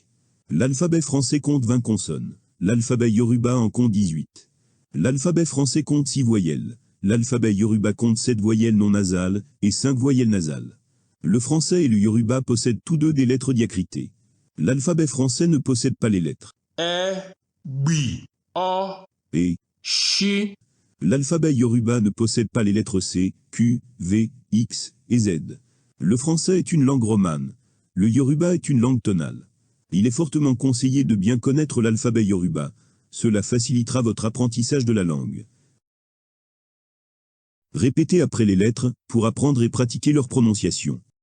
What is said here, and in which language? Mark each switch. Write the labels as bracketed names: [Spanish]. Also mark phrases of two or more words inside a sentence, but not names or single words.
[French] L'alphabet français compte 20 consonnes. L'alphabet yoruba en compte 18. L'alphabet français compte 6 voyelles. L'alphabet yoruba compte 7 voyelles non nasales et 5 voyelles nasales. Le français et le yoruba possèdent tous deux des lettres diacritées. L'alphabet français ne possède pas les lettres [Yoruba] Ẹ, gbì, ọ, [French] et [Yoruba] ṣí. [French] l'alphabet yoruba ne possède pas les lettres C, Q, V, X et Z. Le français est une langue romane. Le yoruba est une langue tonale. Il est fortement conseillé de bien connaître l'alphabet yoruba. Cela facilitera votre apprentissage de la langue. Répétez après les lettres pour apprendre et pratiquer leur prononciation.